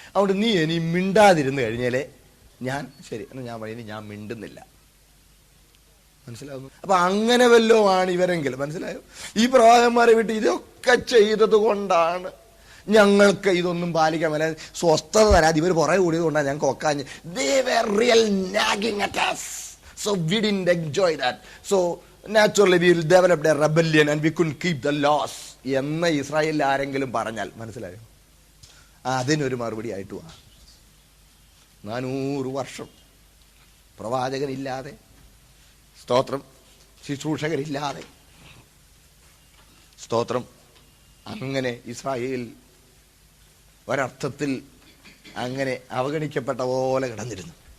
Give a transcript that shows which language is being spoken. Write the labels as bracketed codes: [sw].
[ml] അതുകൊണ്ട് നീ ഇനി മിണ്ടാതിരുന്ന് കഴിഞ്ഞാലേ ഞാൻ ശരി എന്ന് ഞാൻ പറയും, ഞാൻ മിണ്ടുന്നില്ല. മനസ്സിലാവുന്നു? അപ്പൊ അങ്ങനെ വല്ലോ ആണ് ഇവരെങ്കിൽ മനസ്സിലായോ? ഈ പ്രവാചകന്മാരെ വിട്ട് ഇതൊക്കെ ചെയ്തത് കൊണ്ടാണ് ഞങ്ങൾക്ക് ഇതൊന്നും പാലിക്കാൻ മേല, സ്വസ്ഥത തരാതെ ഇവർ പുറകെ കൂടിയത് കൊണ്ടാണ് ഞങ്ങൾക്ക് ഒക്കാഞ്ഞ്. [en] They were real nagging at us, so we didn't enjoy that, so naturally we developed a rebellion and we couldn't keep the laws [ml] എന്ന് ഇസ്രായേലിൽ ആരെങ്കിലും പറഞ്ഞാൽ മനസ്സിലായോ? അതിനൊരു മറുപടി ആയിട്ട് വാ. 400 വർഷം പ്രവാചകനില്ലാതെ, സ്തോത്രം, ശുശ്രൂഷകരില്ലാതെ, സ്തോത്രം, അങ്ങനെ ഇസ്രായേൽ ഒരർത്ഥത്തിൽ അങ്ങനെ അവഗണിക്കപ്പെട്ട പോലെ കിടന്നിരുന്നു.